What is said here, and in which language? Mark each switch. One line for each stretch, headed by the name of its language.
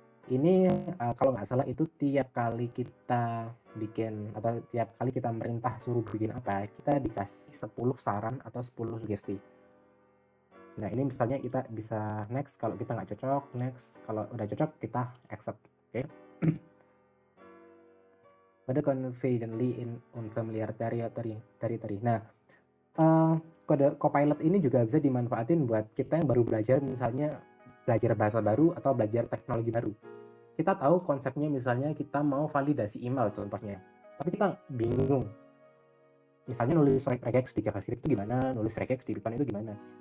Indonesian: Ini kalau nggak salah itu tiap kali kita bikin atau tiap kali kita merintah suruh bikin apa, kita dikasih 10 saran atau 10 sugesti. Nah, ini misalnya kita bisa next kalau kita nggak cocok, next kalau udah cocok kita accept. Oke.
English: Kode confidently in unfamiliar territory.
Indonesian: Nah, kode Copilot ini juga bisa dimanfaatin buat kita yang baru belajar, misalnya belajar bahasa baru atau belajar teknologi baru. Kita tahu konsepnya, misalnya kita mau validasi email contohnya, tapi kita bingung. Misalnya nulis regex di JavaScript itu gimana, nulis regex di Python itu gimana.